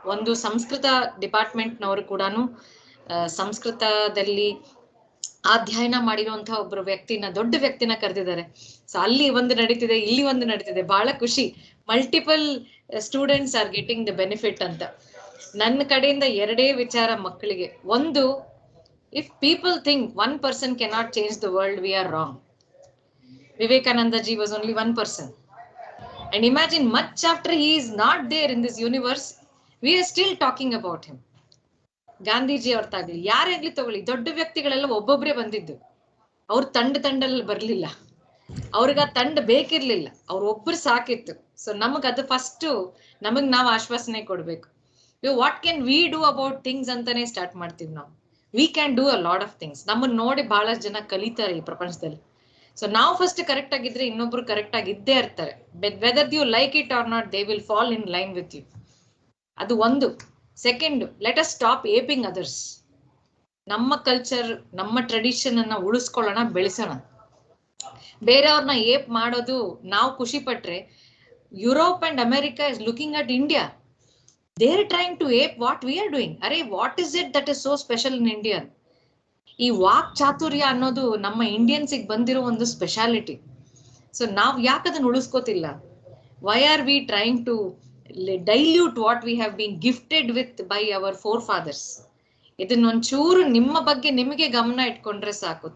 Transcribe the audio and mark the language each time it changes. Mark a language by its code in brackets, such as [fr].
[kn] ಒಂದು ಸಂಸ್ಕೃತ ಡಿಪಾರ್ಟ್ಮೆಂಟ್ನವರು ಕೂಡ ಸಂಸ್ಕೃತದಲ್ಲಿ ಅಧ್ಯಯನ ಮಾಡಿರುವಂತಹ ಒಬ್ಬರು ವ್ಯಕ್ತಿನ, ದೊಡ್ಡ ವ್ಯಕ್ತಿನ ಕರೆದಿದ್ದಾರೆ. ಸೊ ಅಲ್ಲಿ ಒಂದು ನಡೀತಿದೆ, ಇಲ್ಲಿ ಒಂದು ನಡೀತಿದೆ. ಬಹಳ ಖುಷಿ. [en] multiple students are getting the benefit [kn] ಅಂತ. ನನ್ನ ಕಡೆಯಿಂದ 2 ವಿಚಾರ ಮಕ್ಕಳಿಗೆ. [en] ಒಂದು, if people think one person cannot change the world, we are wrong. Vivekananda ji was only one person, and imagine much after he is not there in this universe, we are still talking about him. [kn] Gandhiji ಅವ್ರ ತಾಗ್ಲಿ, ಯಾರಾಗ್ಲಿ ತಗೊಳ್ಳಿ, ದೊಡ್ಡ ವ್ಯಕ್ತಿಗಳೆಲ್ಲ ಒಬ್ಬೊಬ್ರೆ ಬಂದಿದ್ದು. ಅವ್ರ ತಂಡಲ್ಲಿ ಬರ್ಲಿಲ್ಲ, ಅವ್ರಿಗೆ ಆ ತಂಡ ಬೇಕಿರ್ಲಿಲ್ಲ, ಅವ್ರ ಒಬ್ರು ಸಾಕಿತ್ತು. ಸೊ ನಮಗ್ ಅದು ಫಸ್ಟ್ ನಮಗ್ ನಾವು ಆಶ್ವಾಸನೆ ಕೊಡ್ಬೇಕು. [en] what can we do about things [kn] ಅಂತಾನೆ ಸ್ಟಾರ್ಟ್ ಮಾಡ್ತೀವಿ ನಾವು. [en] We can do a lot of things. [kn] ನಮ್ಮನ್ನ ನೋಡಿ ಬಹಳಷ್ಟು ಜನ ಕಲಿತಾರೆ ಈ ಪ್ರಪಂಚದಲ್ಲಿ. ಸೊ ನಾವು ಫಸ್ಟ್ ಕರೆಕ್ಟ್ ಆಗಿದ್ರೆ ಇನ್ನೊಬ್ರು ಕರೆಕ್ಟ್ ಆಗಿ ಇದ್ದೇ ಇರ್ತಾರೆ. [en] Whether you like it or not, they will fall in line with you. [kn] ಅದು ಒಂದು. [en] Second, let us stop aping others. [kn] ನಮ್ಮ ಕಲ್ಚರ್, ನಮ್ಮ ಟ್ರೆಡಿಷನ್ ಅನ್ನ ಉಳಿಸ್ಕೊಳ್ಳೋಣ, ಬೆಳೆಸೋಣ. ಬೇರೆಯವ್ರನ್ನ ಏಪ್ ಮಾಡೋದು ನಾವು ಖುಷಿ ಪಟ್ರೆ, [en] Europe and America is looking at India. They are trying to ape what we are doing. Arey, what is it that is so special in India? [kn] ಈ walk ಚಾತುರ್ಯ ಅನ್ನೋದು ನಮ್ಮ ಇಂಡಿಯನ್ಸಿಗೆ ಬಂದಿರೋ ಒಂದು ಸ್ಪೆಷಾಲಿಟಿ. ಸೊ ನಾವ್ ಯಾಕೆ ಅದನ್ನ ಉಳಿಸ್ಕೋತಿಲ್ಲ? [en] Why are we trying to dilute what we have been gifted with by our forefathers? [kn] ಇದನ್ನೊಂಚೂರು ನಿಮ್ಮ ಬಗ್ಗೆ ನಿಮಗೆ ಗಮನ ಇಟ್ಕೊಂಡ್ರೆ ಸಾಕು.